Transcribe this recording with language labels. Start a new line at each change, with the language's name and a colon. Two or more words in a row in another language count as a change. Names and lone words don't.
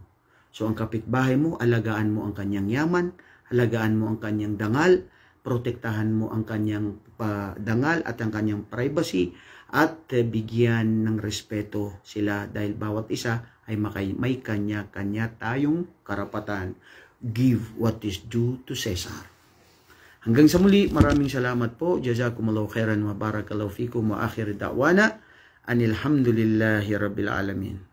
Filipino: So ang kapitbahay mo, alagaan mo ang kanyang yaman, alagaan mo ang kanyang dangal, protektahan mo ang kanyang dangal at ang kanyang privacy, at bigyan ng respeto sila dahil bawat isa ay may kanya-kanya tayong karapatan.
English: Give what is due to Caesar.
Filipino: Hanggang sa muli, maraming salamat po.
Arabic: جزاكم الله خيرا وبارك الله فيكم وآخر دعوانا أن الحمد لله رب العالمين.